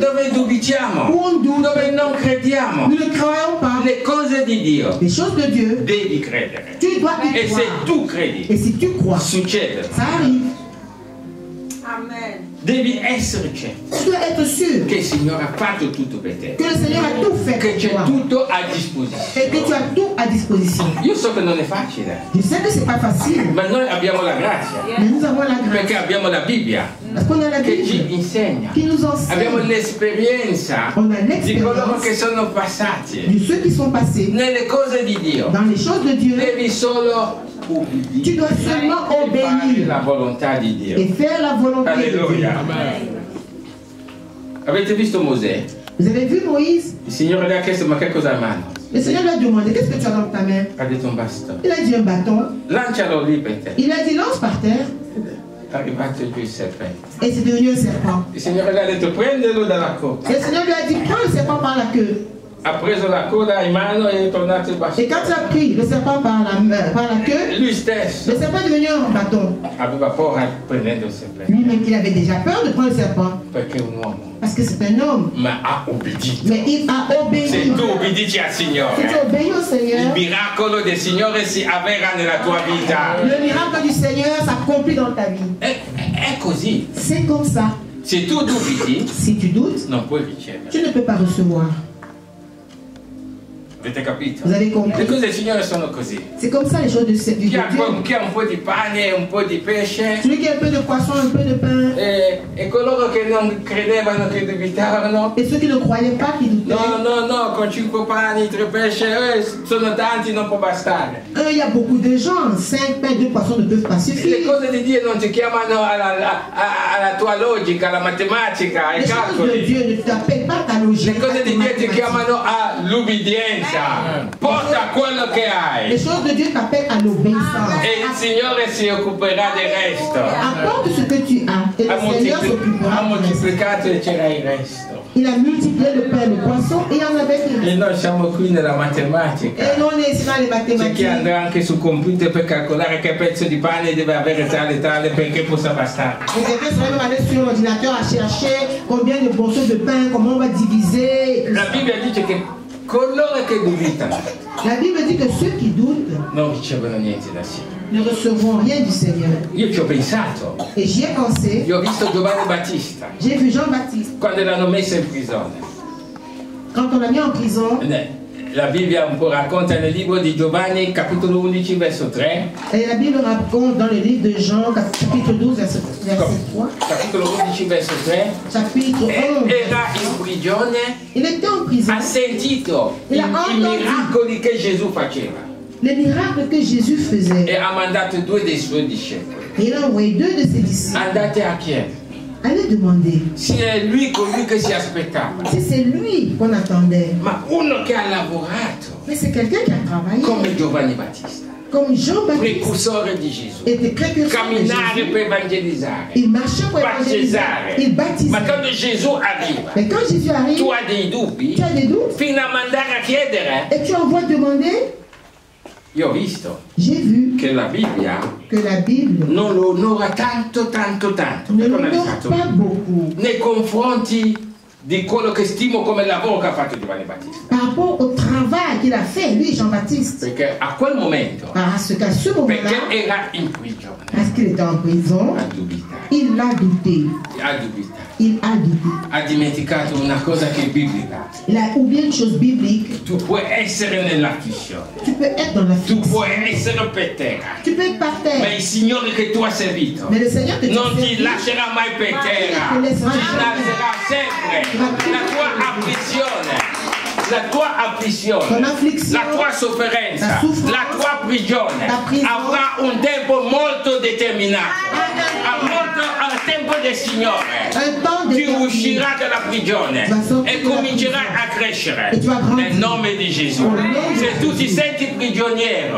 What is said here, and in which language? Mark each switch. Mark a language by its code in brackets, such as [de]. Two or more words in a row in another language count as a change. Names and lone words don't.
[it] dove dubitiamo, [fr] où on doute, [it] dove non crediamo. [fr] nous ne croyons pas. [it] Le cose di Dio [fr] Les choses de Dieu, [it] devi credere. [fr] tu dois y [it] E se [fr] croire. [it] tu credi, [fr] Et si tu crois, [it] succede. [fr] ça arrive. Amen. [it] Devi essere certo [fr] Tu dois être sûr [it] che il Signore ha fatto tutto per te, [fr] que le Seigneur a tout fait [it] che [fr] pour [it] c'è [fr] toi [it] tutto a [fr] et que [it] disposizione. [fr] tu as tout à disposition. [it] Io so che non è facile, [fr] Je sais que c'est pas facile, [it] ma noi abbiamo la grazia, [fr] mais nous avons la grâce. [it] perché abbiamo la Bibbia [fr] Parce qu'on a la [it] che ci [fr] Bible [it] insegna. [fr] qui nous [it] Abbiamo [fr] enseigne. [it] l'esperienza [fr] On a [it] di coloro che [fr] l'expérience [it] sono passati [fr] de ceux qui sont passés [it] nelle cose di Dio. [fr] dans les choses de Dieu. [it] Devi solo [fr] Tu [it] ubbidire [fr] dois seulement [it] e fare [fr] obéir [it] la volontà di Dio. [fr] et faire la volonté de Dieu. [it] Alleluia. Avete visto Mosè? [fr] Vous avez vu Moïse? [it] Il Signore le ha chiesto: ma che cosa hai in mano? [fr] Le Seigneur lui a demandé, qu'est-ce que tu as dans ta main? [it] Ha detto un bastone. [fr] Il a dit un bâton. [it] Lancialo lì per te. [fr] Il a dit lance par terre. [it] È arrivato giù il serpente. [fr] Et c'est devenu un serpent. [it] Il Signore le ha detto prendelo dalla coda. [fr] Et le Seigneur lui a dit, prends le serpent par la queue. [it] Ha preso la coda in mano e è tornato il [fr] Et [it] bastone. [fr] quand il a pris le serpent par la queue, [it] Lui stesso [fr] le serpent est devenu un bâton. [it] aveva paura prendendo il serpente. [fr] Lui-même, il avait déjà peur de prendre le serpent. [it] Perché è un uomo. [fr] Parce que c'est un homme. [it] Ma ha obbedito. [fr] Mais il a [it] Se [fr] obéi. [it] tu obbedici al [fr] Si tu [it] Signore, [fr] obéis au [it] il [fr] Seigneur, [it] miracolo del Signore si avvera nella tua vita. [fr] le miracle du Seigneur s'accomplit dans ta vie. [it] È così. [fr] C'est comme ça. [it] Se tu dubiti, [fr] Si tu doutes, [it] non puoi ricevere. [fr] tu ne peux pas recevoir. [it] Avete capito? [fr] Vous avez compris? [it] Le cose del Signore sono così. [fr] C'est comme ça les choses du [it] Chi ha, [fr] Dieu. [it] chi ha un po' di pane e un po' di pesce [fr] Celui qui a un peu de poisson, un peu de pain, [it] e coloro che non credevano, che dubitavano. [fr] et ceux qui ne croyaient pas, qui doutaient. [it] No, con 5 pani, 3 pesci, sono tanti, non può bastare. [fr] Il y a beaucoup de gens, 5 pains, 2 poissons ne peuvent pas [it] Le [fr] suffire. [it] cose di Dio non ti chiamano alla tua logica, alla matematica, ai [fr] Les choses de [it] calcoli. [fr] Dieu ne t'appellent pas ta logique. [it] Le cose di Dio ti [fr] ta [it] chiamano all'ubbidienza. Porta quello che hai [fr] Les choses de Dieu t'appellent à l'obéissance. [it] e il Signore si occuperà del resto. [fr] Apporte ce que tu as et le Seigneur s'occupera [it] Ha [fr] du reste. [it] moltiplicato e c'era il resto. [fr] Il a multiplié le pain et le poisson et il y en avait [it] E [fr] une. [it] noi siamo qui nella matematica. [fr] Et nous on est ici dans les [it] C'è chi [fr] mathématiques. [it] andrà anche sul computer per calcolare che pezzo di pane deve avere tale perché possa bastare. [fr] Et quelqu'un serait même allé sur l'ordinateur à chercher combien de morceaux de pain, comment on va diviser. [it] La Bibbia dice che coloro che dubitano [fr] La Bible dit que ceux qui doutent [it] non ricevono niente da Signore. [fr] ne recevront rien du Seigneur. [it] Io ci ho pensato, [fr] Et j'y ai pensé. [it] io ho visto Giovanni Battista [fr] J'ai vu Jean-Baptiste. [it] quando l'hanno messo in prigione. [fr] Quand on l'a mis en prison, [it] La Bibbia un po' racconta nel libro di Giovanni, capitolo 11, verso 3. [fr] et la Bible raconte dans le livre de Jean, chapitre 12, verset 3, [it] Capitolo 11, verso 3. [fr] chapitre 11. [it] Era in prigione, [fr] Il était en prison. [it] ha sentito i miracoli che Gesù faceva [fr] Les miracles que Jésus faisait. [it] e ha mandato 2 dei suoi discepoli. [fr] Et il a envoyé 2 de ses disciples. [it] Andate a chiedere [fr] Allez demander [it] se è lui colui che si aspettava, [fr] si c'est lui qu'on attendait. [it] ma uno che ha lavorato [fr] Mais c'est quelqu'un qui a travaillé [it] come Giovanni Battista, [fr] comme Jean-Baptiste. [it] precursore di Gesù, [fr] Était précurseur de [it] camminare [fr] Jésus. [it] per evangelizzare, [fr] Il marchait pour évangéliser. [it] battezzare. [fr] Il baptisait. [it] Ma quando Gesù arriva, [fr] Mais quand Jésus arrive, [it] tu hai dei dubbi [fr] tu as des doutes [it] fino a mandare a chiedere. [fr] et tu envoies demander. [it] Io ho visto [fr] J'ai vu [it] che la Bibbia [fr] que la Bible [it] non lo onora tanto [fr] ne [it] ecco [fr] l'honore pas beaucoup [it] nei confronti di quello che stimo come lavoro che ha fatto Giovanni Battista. [fr] par rapport au travail qu'il a fait, lui, Jean-Baptiste. [it] Perché a quel momento, [fr] Parce qu'à ce moment-là, [it] perché era in prigione, [fr] parce qu'il était en prison, [it] ha dubitato, [fr] il a douté. Il a douté. [it] ha dimenticato una cosa che è biblica. [fr] Il a oublié une chose biblique. [it] Tu puoi essere nell'afflizione, [fr] Tu peux être dans la [it] tu [fr] fixe. [it] puoi essere per terra, [fr] Tu peux être par [it] ma [fr] terre. [it] il Signore che tu hai servito [fr] Mais le Seigneur que tu [it] non [fr] as [it] ti [fr] servi, [it] lascerà mai per terra, ti alzerà sempre la tua afflizione, [fr] ton affliction, [it] la tua sofferenza, [fr] la souffrance, [it] la tua prigione [fr] ta prison, [it] avrà un tempo molto determinato, al tempo del Signore. [fr] un temps [it] Tu [fr] déterminé. [it] uscirai dalla prigione e comincerai a crescere [fr] E tu vas grandir. [it] nel nome di Gesù. Se tu ti senti prigioniero,